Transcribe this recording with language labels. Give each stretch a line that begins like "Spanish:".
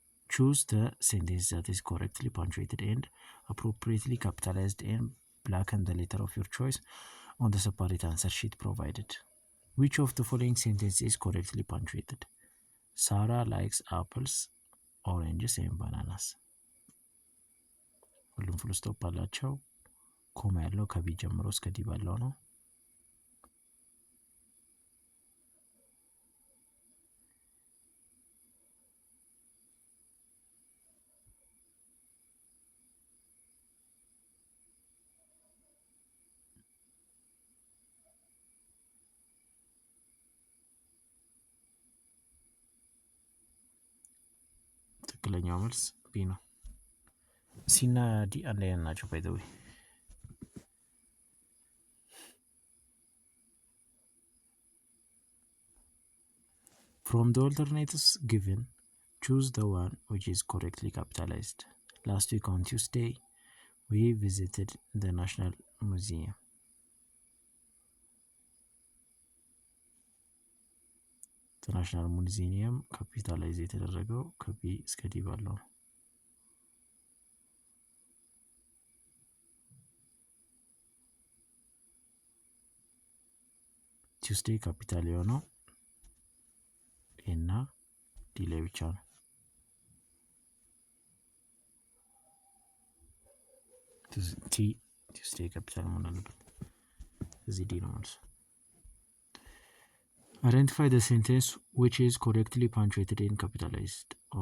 English: Choose the sentence that is correctly punctuated and appropriately capitalized and blacken the letter of your choice on the separate answer sheet provided. Which of the following sentences is correctly punctuated? Sarah likes apples, oranges and bananas.
Amharic: ሁሉም ፉል ስቶፕ አላቸው። ኮማ ያለው ከቢ ጀምሮ እስከ ዲ ባለው ነው። ትክክለኛው መልስ ቢ ነው። ሲና ዲ አንድ አይነት ናቸው።
English: ባይ ዘ ዌይ From the alternatives given, choose the one which is correctly capitalized. Last week on Tuesday, we visited the National Museum. The National Museum capitalized
Amharic: የተደረገው ከቢ እስከ ዲ ባለው ነው። ቱስዴይ ካፒታል የሆነው እና ዲ ላይ ብቻ ነው። ቱስዴይ ካፒታል መሆን አለበት። እዚህ ዲ ነው መልሱ።
English: Identify the sentence which is correctly punctuated and capitalized.